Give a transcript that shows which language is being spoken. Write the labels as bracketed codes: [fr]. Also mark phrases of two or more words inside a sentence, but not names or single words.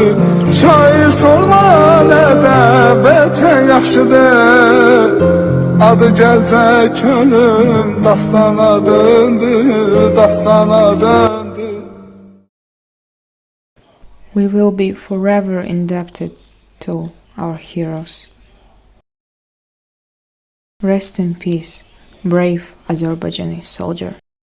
[az] Şair sorma nədən vətən yaxşıdır, adı gəlcə könül dastana döndü, dastana döndü. [en] We will be forever indebted to our heroes. Rest in peace, brave Azerbaijani soldier.